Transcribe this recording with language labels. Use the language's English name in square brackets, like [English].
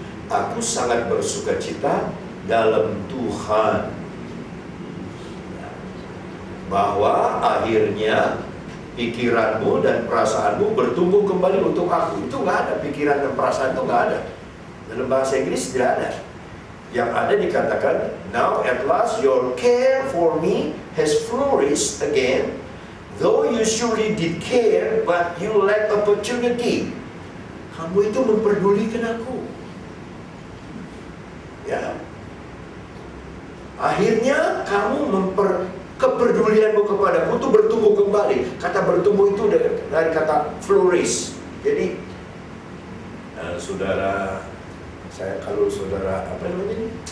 [Indonesian] Aku sangat bersukacita dalam Tuhan. Ya. Bahwa akhirnya pikiranmu dan perasaanmu bertumbuh kembali untuk aku. Itu nggak ada, pikiran dan perasaan itu nggak ada. Dalam bahasa Inggris tidak ada. Yang ada dikatakan, [English] now at last your care for me has flourished again. Though you surely did care, but you lack opportunity. [Indonesian] Kamu itu memperdulikan aku. Ya. Akhirnya kamu kepedulianmu kepadaku itu bertumbuh kembali. Kata bertumbuh itu dari kata flourish. Jadi, saudara, kalau saudara apa namanya ini?